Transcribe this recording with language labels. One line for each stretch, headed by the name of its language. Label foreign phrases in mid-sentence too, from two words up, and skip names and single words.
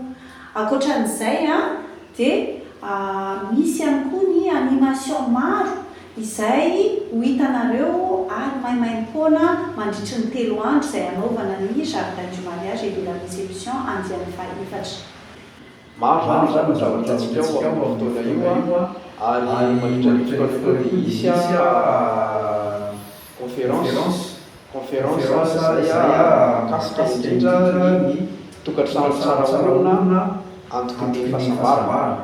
Malagasy: Ankoatran'izay dia misy ihany koa ny animation maro izay ho hitanareo ary maimaim-poana mandritry ny 3 andro izay anaovana ny jardin du mariage et de la réception andiany faha-efatra. Maro zany zavatra ao amin'ny fotoana io ary mandritran'ny misy conférence izay makasika indrindra ny tokantrano tsara olona antoky ny fahasambarana.